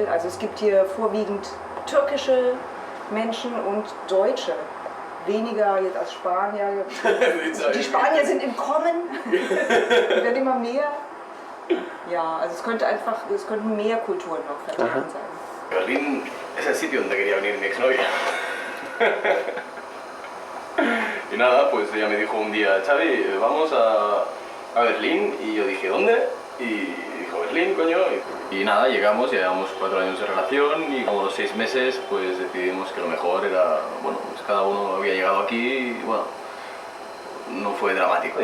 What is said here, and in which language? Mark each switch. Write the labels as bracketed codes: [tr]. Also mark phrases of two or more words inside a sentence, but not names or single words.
[de] Also es gibt hier vorwiegend türkische Menschen und Deutsche. Weniger jetzt als Spanier. Die Spanier sind im Kommen, werden immer mehr. Ja, also es könnten mehr Kulturen noch vertreten sein. [es] Berlín es el sitio donde quería venir mi exnovia. Y nada, pues ella me dijo un día, Xavi, vamos a Berlín. Y yo dije, ¿dónde? Y dijo, Berlín, coño. Y nada, llegamos, llevamos 4 años de relación y como los 6 meses pues decidimos que lo mejor era, bueno, pues cada uno había llegado aquí y bueno, no fue dramático.